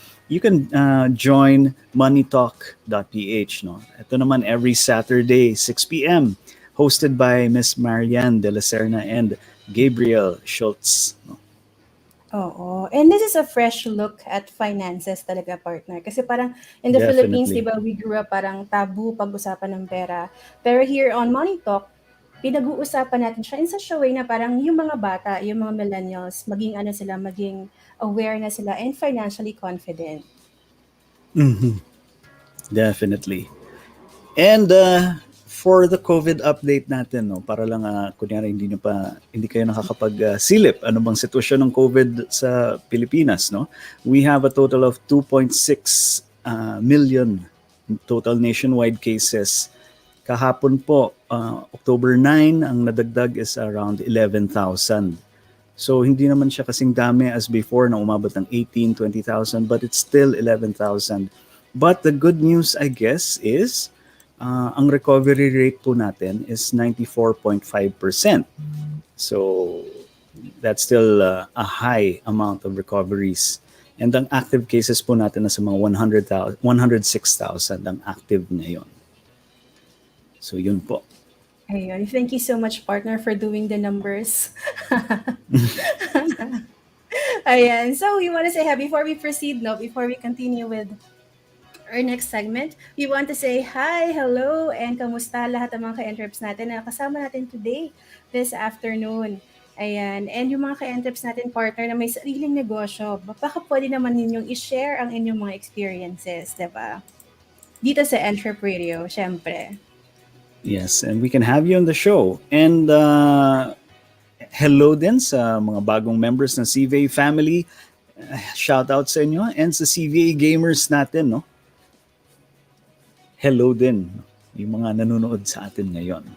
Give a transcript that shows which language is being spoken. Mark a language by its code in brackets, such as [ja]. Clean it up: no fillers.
[en] You can join moneytalk.ph, [tl] no? Ito naman [en] every Saturday, 6 p.m., hosted by Miss Marianne De La Serna and Gabriel Schultz, no? [tl] Oo. [en] And this is a fresh look at finances talaga, partner. [tl] Kasi parang [en] in the Philippines, Definitely. [tl] di ba, [en] we grew up [tl] parang tabu pag-usapan ng pera. Pero [en] here on Money Talk, [tl] pinag-uusapan natin siya [en] in such a way [tl] na parang yung mga bata, yung mga millennials, maging aware na sila [en] and financially confident. Definitely. And for the COVID update [tl] natin, no, para lang kunyari hindi kayo nakakapag-silip ano bang sitwasyon ng COVID sa Pilipinas, no? [en] We have a total of 2.6 million total nationwide cases. [tl] Kahapon po, October 9, ang nadagdag is around 11,000. So hindi naman siya kasing dami [en] as before [tl] na umabot ng 18, 20,000, [en] but it's still 11,000. But the good news, I guess, is [tl] ang recovery rate po natin [en] is 94.5%. So that's still a high amount of recoveries. [tl] And ang active cases po natin na sa mga 106,000 ang active ngayon. So yun po. Ayun. [en] Thank you so much, partner, for doing the numbers. Ayan. So we want to say before we proceed, before we continue with our next segment, we want to say hi, hello, and [tl] kamusta lahat ng mga ka-entreps natin na kasama natin [en] today, this afternoon. Ayan. And [tl] yung mga ka-entreps natin partner na may sariling negosyo, baka pwede naman ninyong i-share ang inyong mga experiences, di ba? Dito sa EntrepRadio, syempre. [en] Yes, and we can have you on the show. [tl] And hello din sa mga bagong members ng CVA family. Shout out sa inyo and sa CVA gamers natin, no? Hello din yung mga nanonood sa atin ngayon.